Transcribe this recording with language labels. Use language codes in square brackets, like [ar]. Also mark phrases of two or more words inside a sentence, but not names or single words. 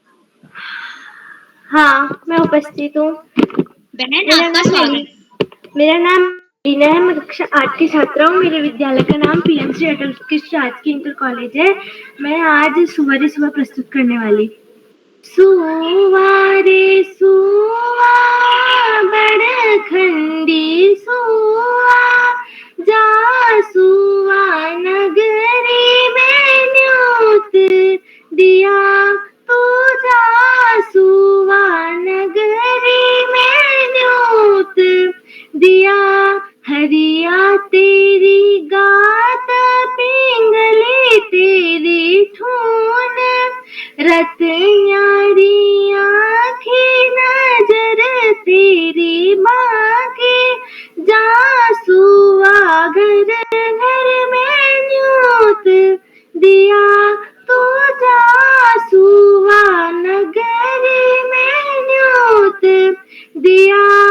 [hi] हाँ, मैं उपस्थित हूँ। बहन, आपका स्वागत। मेरा नाम रीना है। मैं कक्षा 8 की छात्रा हूँ। मेरे विद्यालय का नाम पीएम श्री अटल उत्कृष्ट राजकीय इंटर कॉलेज है। मैं आज सुबह प्रस्तुत करने वाली। [kfy] सुवा रे सुवा, बड़खंडी सुवा, जा सुवा नगरी में न्योत दिया, तू जा सुवा नगरी में न्योत दिया, हरिया तेरी गात पिंगले तेरी ठून, रतन्यारी आँखें नजर तेरी बाकी, जा सुवा घर घर में न्योत दिया, तू जा सुवा नगरी में न्योत दिया,